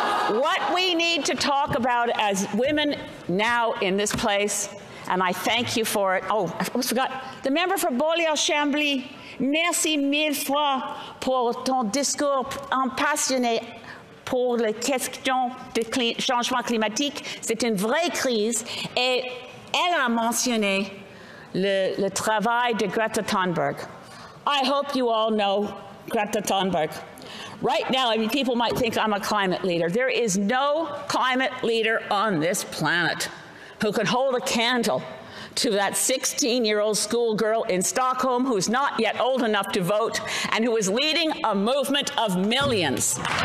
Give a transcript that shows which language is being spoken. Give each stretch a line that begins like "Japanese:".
English: What we need to talk about as women now in this place, and I thank you for it. Oh, I almost forgot. The member for
French: Beaulieu-Chambly, merci mille fois pour ton discours passionné pour les questions de changement climatique. C'est une vraie crise et elle a mentionné le travail de Greta Thunberg.
English: I hope you all know Greta Thunberg. Right now, I mean, people might think I'm a climate leader. There is no climate leader on this planet who can hold a candle to that 16-year-old schoolgirl in Stockholm who's not yet old enough to vote and who is leading a movement of millions.